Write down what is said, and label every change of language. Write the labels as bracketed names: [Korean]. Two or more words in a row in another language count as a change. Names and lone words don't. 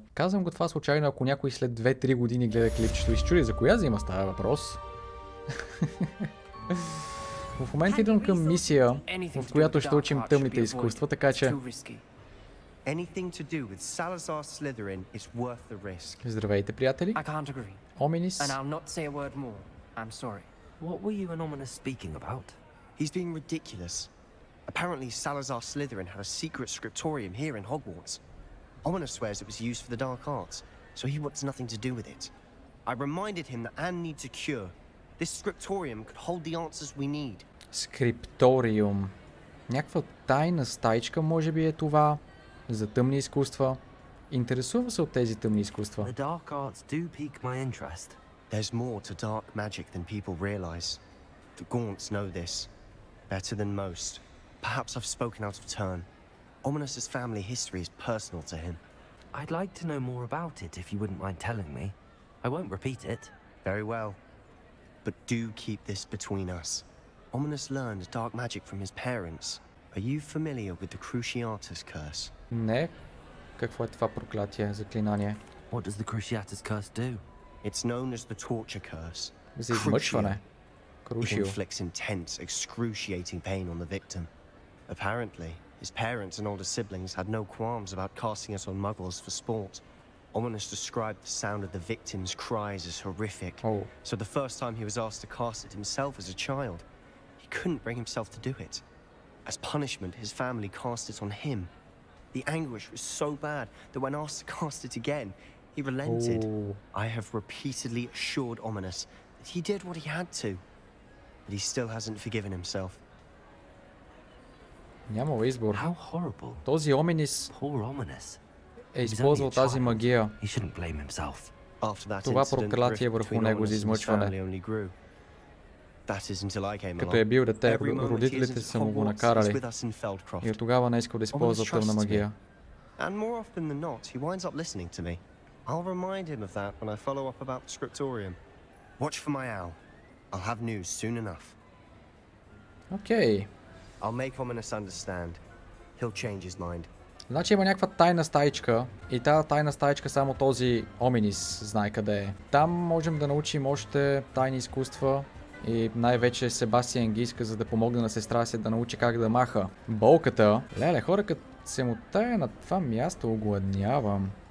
[Bulgarian] Казвам го това случайно, ако някой след 2-3 години гледа клипчето и се чуди за коя зима става въпрос. В момента идвам към мисия, в която ще учим тъмните изкуства, така че... Здравейте, приятели. Оминис. [English] What were you and Ominous speaking about? He's being ridiculous. Apparently Salazar Slytherin had a secret scriptorium here in Hogwarts. Ominous swears it was used for the dark arts, so he wants nothing to do with it. I reminded him that Anne needs a cure. This scriptorium could hold the answers we need. [Bulgarian] Скрипториум. Някаква тайна стаичка може би е това. За тъмни изкуства. Интересувам се от тези тъмни изкуства. [English] The dark arts do pique my interest. There's more to dark magic than people realize. The Gaunts know this better than most. Perhaps I've spoken out of turn. Ominous's family history is personal to him. I'd like to know more about it if you wouldn't mind telling me. I won't repeat it. Very well. But do keep this between us. Ominous learned dark magic from his parents. Are you familiar with the Cruciatus curse? [Bulgarian] Не. Какво е това проклятие, заклинание? [English] What does the Cruciatus curse do? It's known as the torture curse. [Bulgarian] За измъчване. [English] It [Bulgarian] Крушио. [English] inflicts intense, excruciating pain on the victim. Apparently, his parents and older siblings had no qualms about casting it on muggles for sport. Ominous described the sound of the victim's cries as horrific. Oh. So the first time he was asked to cast it himself as a child, he couldn't bring himself to do it. As punishment, his family cast it on him. The anguish was so bad that when asked to cast it again, he relented. Oh. I have repeatedly assured Ominous that he did what he had to, but he still hasn't forgiven himself. [Bulgarian] Нямало избор. [English] How horrible. [Bulgarian] Този Оминис [English] Poor Ominous. [Bulgarian] е използвал тази магия. [English] He shouldn't blame himself. After that [Bulgarian] Това [English] incident, [Bulgarian] проклятие [English] the rift [Bulgarian] върху [English] between [Bulgarian] него за [English] Ominous and his [Bulgarian] измъчване. [English] family only grew. That is until I came [Bulgarian] Като е [English] along. [Bulgarian] бил дете, [English] Every moment he [Bulgarian] родителите [English] isn't [Bulgarian] са му го [English] Hogwarts, he's [Bulgarian] накарали. [English] with us in Feldcroft. [Bulgarian] И от тогава не е искал да използва тъмна магия. [English] And more often than not, he winds up listening to me. I'll remind him of that when I follow up about the scriptorium. Watch for my owl. I'll have news soon enough. [Bulgarian] Окей. [English] I'll make Ominous understand. He'll change his mind. [Bulgarian] Значи има някаква тайна стаичка и тази тайна стаичка само този Оминис знае къде е. Там можем да научим още тайни изкуства и най-вече Себастиан ги иска, за да помогне на сестра си да научи как да маха болката. Леле, хора, като се мутая на това място, огладнявам.